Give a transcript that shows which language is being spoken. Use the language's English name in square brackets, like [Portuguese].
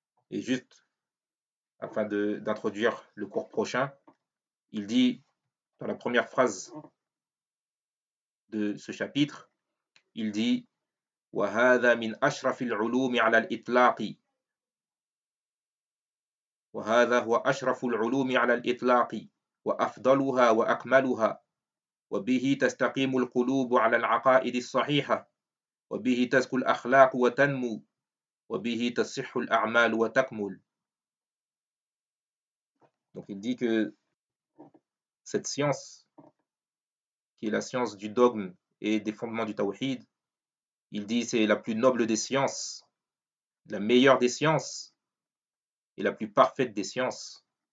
[French] Et juste afin d'introduire le cours prochain, il dit dans la première phrase de ce chapitre, il dit [Arabic] wa hadha min ashrafil ulumi ala al-itlaqi. وهذا هو أشرف العلوم على الإطلاق وأفضلها وأكملها، وبه تستقيم القلوب على العقائد الصحيحة، وبه تزكو الأخلاق وتنمو، وبه تصح الأعمال وتكمل. [French] Donc il dit que cette science, qui est la science du dogme et des fondements du tawhid, il dit c'est la plus noble des sciences, la meilleure des sciences et la plus parfaite des sciences.